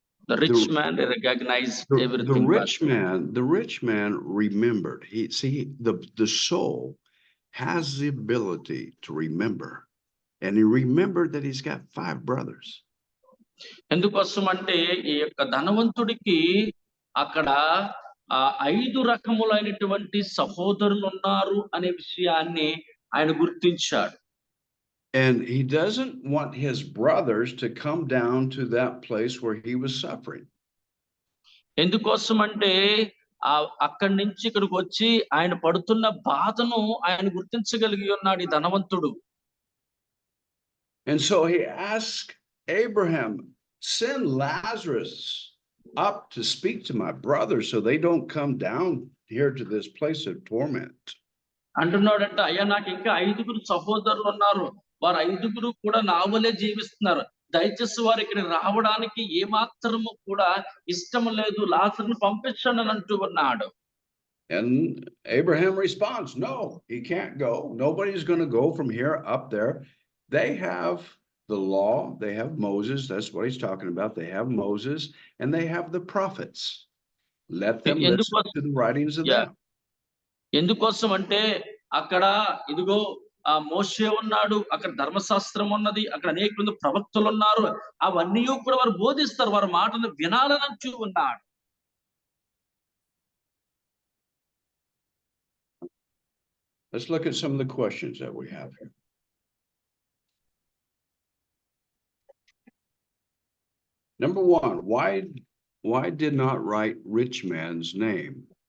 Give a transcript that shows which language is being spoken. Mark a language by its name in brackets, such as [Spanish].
[English] The rich man recognized everything. The rich man remembered. The soul has the ability to remember, and he remembered that he's got 5 brothers. [Telugu] ఎందుకోసం అంటే ఈ యొక్క ధనవంతుడికి అక్కడ 5 రకములైనటువంటి సహోదరులు ఉన్నారు అనే విషయాన్ని ఆయన గుర్తించాడు. [English] And he doesn't want his brothers to come down to that place where he was suffering. [Telugu] ఎందుకోసం అంటే అక్కడి నుంచి ఇక్కడికి వచ్చి ఆయన పడుతున్న బాధను ఆయన గుర్తించగలిగి ఉన్నాడు ఈ ధనవంతుడు. [English] And so he asked Abraham, send Lazarus up to speak to my brothers so they don't come down here to this place of torment. [Telugu] అంటున్నాడంట, అయ్యా నాకు ఇంకా 5 సహోదరులు ఉన్నారు, వారు 5 కూడా నా వలే జీవిస్తున్నారు, దయచేసి వారు ఇక్కడ రావడానికి ఏ మాత్రము కూడా ఇష్టం లేదు, లాజరును పంపించండి అని అంటూ ఉన్నాడు. [English] And Abraham responds, no, he can't go. Nobody's going to go from here up there. They have the law, they have Moses, that's what he's talking about. They have Moses and they have the prophets. Let them listen to the writings of them. [Telugu] ఎందుకోసం అంటే అక్కడ ఇదిగో మోషే ఉన్నాడు, అక్కడ ధర్మశాస్త్రం ఉన్నది, అక్కడ అనేక మంది ప్రవక్తలు ఉన్నారు, అవన్నీ కూడా వారు బోధిస్తారు, వారి మాటను వినాలని అంటూ ఉన్నాడు. [English] Let's look at some of the questions that we have here. Number 1, why did not write rich man's name?